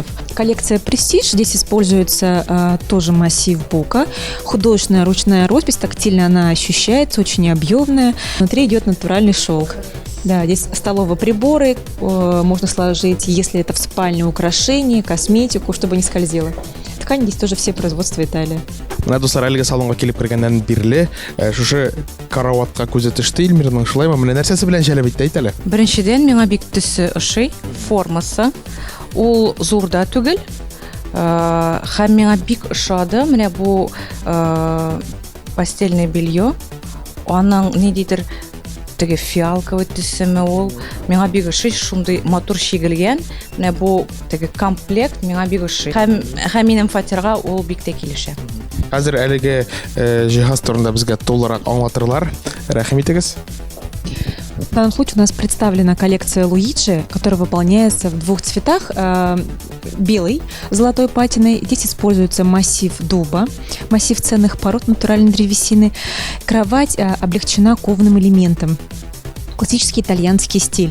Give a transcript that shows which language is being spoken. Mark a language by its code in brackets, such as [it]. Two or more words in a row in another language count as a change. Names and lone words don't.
[ru] Коллекция Prestige, здесь используется тоже массив бука, художественная ручная роспись, тактильно она ощущается, очень объемная. Внутри идет натуральный шелк. Да, здесь столовые приборы, можно сложить, если это в спальне, украшения, косметику, чтобы не скользило. Ткани здесь тоже все производства Италии. [tt] Менә дуслар, әлеге салонга килеп кергәннән бирле, шушы караватка күзе төште Илмирның, шулаймы? Менә нәрсәсе белән җәлеп итте әйт әле. Беренчедән миңа бик төсе ошый, формасы. Ул зур да түгел. Һәм миңа бик ошады. Менә бу [ru] постельное белье. [tt] Аның ниндидер теге фиалковый төсеме ул. Миңа бик ошый, шундый матур чигелгән. Менә бу теге комплект миңа бик ошый. Һәм минем фатирга ул бик тә килешә. Хәзер әлеге җиһаз турында безгә тулырак аңлатырлар. Рәхим итегез. [ru] В данном случае у нас представлена коллекция Луиджи, которая выполняется в двух цветах. Белый с золотой патиной. Здесь используется массив дуба, массив ценных пород натуральной древесины. Кровать облегчена кованым элементом. Классический итальянский стиль.